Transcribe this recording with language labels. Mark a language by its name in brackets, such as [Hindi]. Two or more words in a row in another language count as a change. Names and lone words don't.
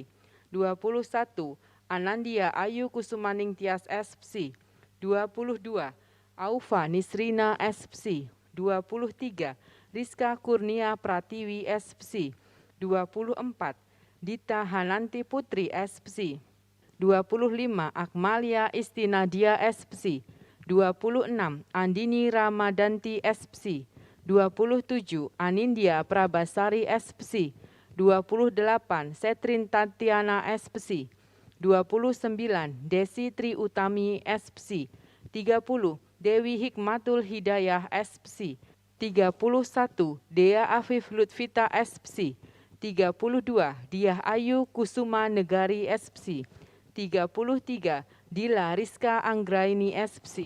[Indonesian] 21. Anandia Ayu Kusumaning Tias SPC. 22. Aufa Nisrina SPC. 23. Rizka Kurnia Pratiwi SPC. 24. Dita Hananti Putri SPC. 25. Akmalia Istinadia SPC. 26. Andini Ramadanti SPC. 27. Anindya Prabasari SPC. 28. Setrin Tatiana SPC. 29. Desi Tri Utami SPC. 30. Dewi Hikmatul Hidayah SPC. 31. Dea Afif Lutfita SPC. 32. Diah Ayu Kusuma Negari SPC. 33. Dila Rizka Anggraini SPC.